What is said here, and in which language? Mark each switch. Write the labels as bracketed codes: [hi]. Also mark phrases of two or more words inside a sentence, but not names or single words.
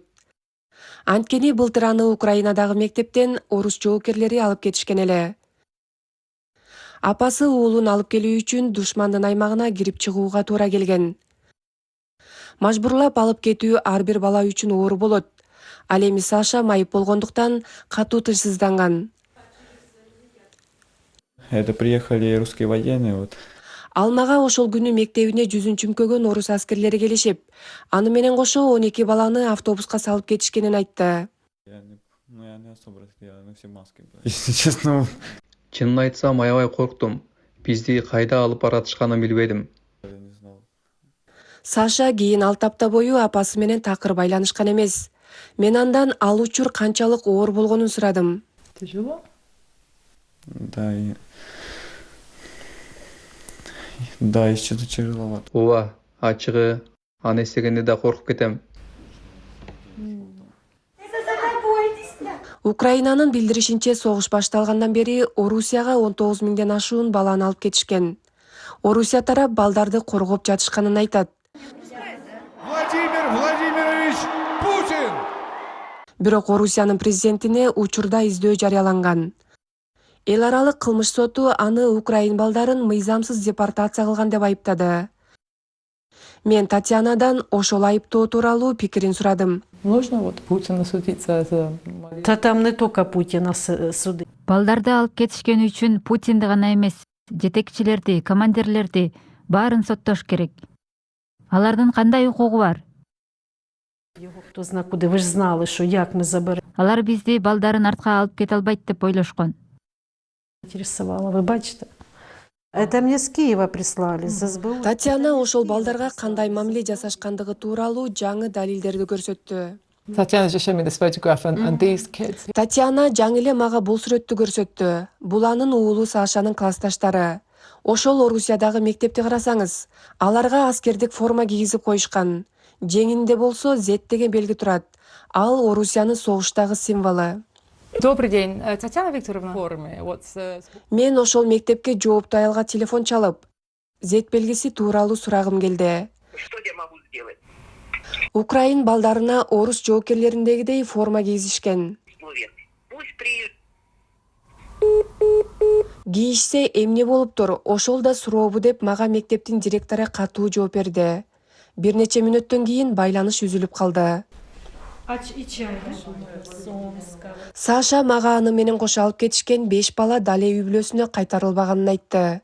[ky] Анткени былтыр аны Украинадагы мектептен орус жоокерлери алып кетишкен эле. Апасы уулун алып келүү үчүн душмандын аймагына кирип чыгууга туура келген. Мажбурлап алып кетүү ар бир бала үчүн оор болот. Ал эми Саша майып болгондуктан катуу тынчсызданган. [ru] Это приехали русские военные, вот. [ky] Ал мага ошол күнү мектебине жүзүн чүмкөгөн орус аскерлери келишип, аны менен кошо 12 баланы автобуска салып кетишкенин айтты. [ru] Я не особо разглядел, мы все маски были. Если честно, [ky] Чынын айтсам, аябай корктум. Бизди кайда алып баратышканын билбедим. [ru] я не знал. [ky] Саша кийин 6 апта бою апасы менен такыр байланышкан эмес. Мен андан ал учур канчалык оор болгонун сурадым. [ru] Тяжело? Да, что-то тяжеловато. [ky] Ооба, ачыгы, аны эстегенде да коркуп кетем. Украинанын билдиришинче согуш башталгандан бери Орусияга 19 миңден ашуун баланы алып кетишкен. Орусия тарап балдарды коргоп жатышканын айтат. Владимир Владимирович Путин! Бирок Орусиянын президентине учурда издөө жарыяланган. Эл аралык кылмыш соту аны украин балдарын мыйзамсыз депортация кылган деп айыптады. Мен Татьянадан ошол айыптоо тууралуу пикирин сурадым. [ru] Нужно вот Путина судить за Да там не только Путина суды. [ky] Балдарды алып кетишкен үчүн Путинди гана эмес, жетекчилерди, командирлерди баарын соттош керек. Алардын кандай укугу бар? [uk] Його хто зна куди. Ви ж знали, що як ми заберемо. [ky] Алар бизди балдарын артка алып кете албайт деп ойлошкон. [uk] Интересувало, ви бачите? [ru] Это мне с Киева прислали, с СБУ. [ky] Татьяна ошол балдарга кандай мамиле жасашкандыгы тууралуу жаңы далилдерди көрсөттү. [en] Tatjana just showed me this photograph and these kids. [ky] Татьяна жаңы эле мага бул сүрөттү көрсөттү. Бул анын уулу Сашанын классташтары. Ошол Орусиядагы мектепти карасаңыз, аларга аскердик форма кийгизип коюшкан. Жеңинде болсо Z деген белги турат. Ал Орусиянын согуштагы символу. [ru] Добрый день, Татьяна Викторовна. Формы. [ky] Мен ошол мектепке жооптуу аялга телефон чалып, Z белгиси тууралуу сурагым келди. [ru] Что я могу сделать? [ky] Украин балдарына орус жоокерлериндегидей форма кийгизишкен. [ru] Пусть приезжает. [ky] Кийишсе эмне болуптур, ошол да сурообу деп мага мектептин директору катуу жооп берди. Бир нече мүнөттөн кийин байланыш үзүлүп калды. Саша мага аны менен кошо алып кетишкен 5 бала дале үй бүлөсүнө кайтарылбаганын айтты.